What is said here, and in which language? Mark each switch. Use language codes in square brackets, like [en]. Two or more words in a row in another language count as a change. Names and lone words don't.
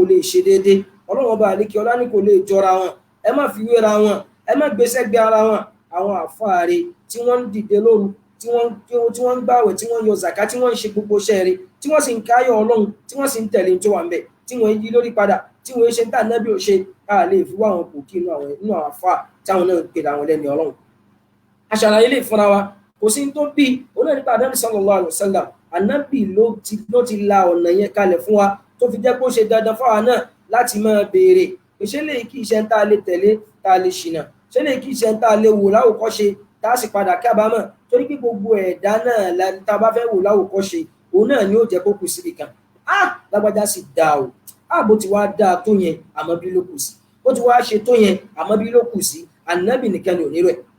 [yo] lè ṣe déédé Ọlọ́run ọba àlékè ọlá ní kò lè jọra wọn ẹ má fi wéra wọn ẹ má gbéṣẹ́ gbé ara wọn àwọn àfààrí tí wọ́n ń dìde lóru tí wọ́n ń gbààwẹ̀ tí wọ́n ń yọ zàká tí wọ́n ń ṣe gbogbo iṣẹ́ rẹ̀ tí wọ́n sì ń káyọ̀ Ọlọ́run tí wọ́n sì ń tẹ̀lé tó wà ń bẹ̀ tí wọ́n yí lórí padà tí wọ́n ṣe ń tà nábì ò ṣe a lè fi wá àwọn kò kí inú àwọn àfà táwọn náà ń pè àwọn lẹ́ni Ọlọ́run aṣàlàyé lè fúnra wa kò sí tó bí onáà nípa Ànábì [ar] صلى الله عليه وسلم [yo] Ànábì ló ti la ọ̀nà yẹn kalẹ̀ fún wa tó fi jẹ́ pé ó ṣe dandan fáwa náà láti máa béèrè pé ṣé lè kí iṣẹ́ tá a lè tẹ̀lé tá a lè ṣìnà ṣé lè kí iṣẹ́ tá a lè wò láwòkọ́ṣe tá a sì padà kábàámọ̀ torí pé gbogbo ẹ̀dá náà tá a bá fẹ́ wò láwòkọ́ṣe òun náà ni ó jẹ́ kó kù síbi kan lágbájá sì dáa o bó ti wá dáa tó yẹn àmọ́ bí ló kù sí bó ti wá ṣe tó yẹn àmọ́ bí ló kù sí Ànábì nìkan ni ò ní rẹ̀